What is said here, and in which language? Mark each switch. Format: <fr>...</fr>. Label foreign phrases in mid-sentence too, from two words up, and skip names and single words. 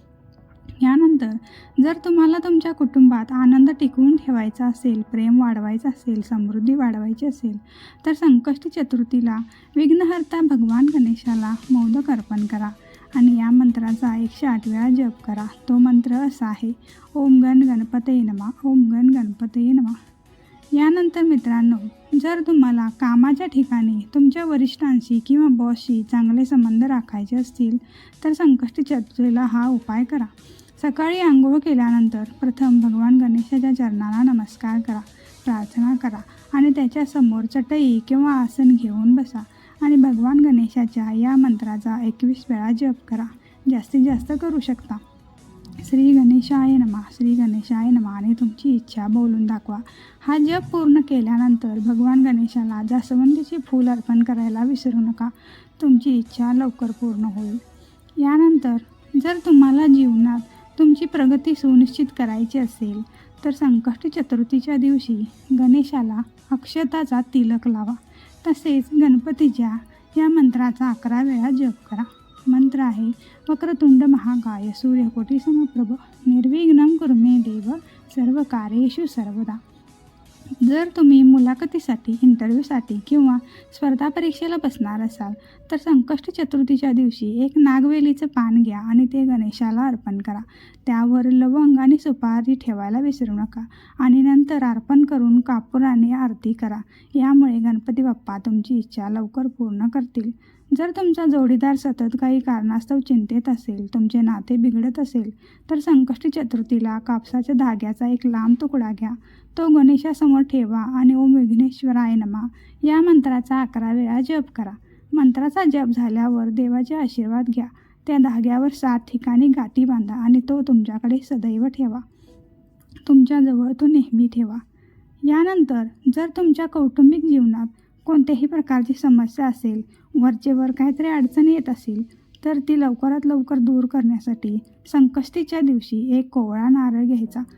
<mr>यानंतर जर तुम्हाला तुमच्या कुटुंबात आनंद टिकवून ठेवायचा असेल, प्रेम वाढवायचं असेल, समृद्धी वाढवायची असेल तर संकष्टी चतुर्थीला विघ्नहर्ता भगवान गणेशाला मोदक अर्पण करा आणि या मंत्राचा 108 वेळा जप करा. तो मंत्र असा आहे,</mr> <sa>ओम गण गणपतये नमः, ओम गण गणपतये नमः.</sa> <mr>यानंतर मित्रांनो, जर तुम्हाला कामाच्या ठिकाणी तुमच्या वरिष्ठांशी किंवा बॉसशी चांगले संबंध राखायचे असतील तर संकष्टी चतुर्थीला हा उपाय करा. सकाळी आंघोळ केल्यानंतर प्रथम भगवान गणेशाच्या चरणाला नमस्कार करा, प्रार्थना करा आणि त्याच्यासमोर चटई किंवा आसन घेऊन बसा आणि भगवान गणेशाच्या या मंत्राचा 21 वेळा जप करा. जास्तीत जास्त करू शकता.</mr> <sa>श्री गणेशाय नमः, श्री गणेशाय नमः</sa> <mr>आणि तुमची इच्छा बोलून दाखवा. हा जप पूर्ण केल्यानंतर भगवान गणेशाला जास्वंदीचे फूल अर्पण करायला विसरू नका. तुमची इच्छा लवकर पूर्ण होईल. यानंतर जर तुम्हाला जीवनात तुमची प्रगती सुनिश्चित करायची असेल तर संकष्टी चतुर्थीच्या दिवशी गणेशाला अक्षताचा तिलक लावा. तसेच गणपतीच्या या मंत्राचा 11 वेळा जप करा. मंत्र आहे,</mr> <sa>वक्रतुंड महाकाय सूर्यकोटी समप्रभ निर्विघ्नं कुरु मे देव सर्व कार्येषु सर्वदा.</sa> <mr>जर तुम्ही मुलाखतीसाठी, इंटरव्ह्यूसाठी किंवा स्पर्धा परीक्षेला बसणार असाल तर संकष्टी चतुर्थीच्या दिवशी एक नागवेलीचं पान घ्या आणि ते गणेशाला अर्पण करा. त्यावर लवंग आणि सुपारी ठेवायला विसरू नका आणि नंतर अर्पण करून कापुराने आरती करा. यामुळे गणपती बाप्पा तुमची इच्छा लवकर पूर्ण करतील. जर तुमचा जोडीदार सतत काही कारणास्तव चिंतेत असेल, तुमचे नाते बिघडत असेल तर संकष्टी चतुर्थीला कापसाच्या धाग्याचा एक लांब तुकडा घ्या. तो गणेशासमोर ठेवा आणि</mr> <sa>ओम विघ्नेश्वराय नमः</sa> <mr>या मंत्राचा 11 वेळा जप करा. मंत्राचा जप झाल्यावर देवाचे आशीर्वाद घ्या. त्या धाग्यावर 7 ठिकाणी गाठी बांधा आणि तो तुमच्याकडे सदैव ठेवा. तुमच्याजवळ तो नेहमी ठेवा. यानंतर जर तुमच्या कौटुंबिक जीवनात कोणत्याही प्रकारची समस्या असेल, वरचेवर काहीतरी अडचणी येत असेल तर ती लवकरात लवकर दूर करण्यासाठी संकष्टीच्या दिवशी एक कोवळा नारळ घ्यायचा.</mr>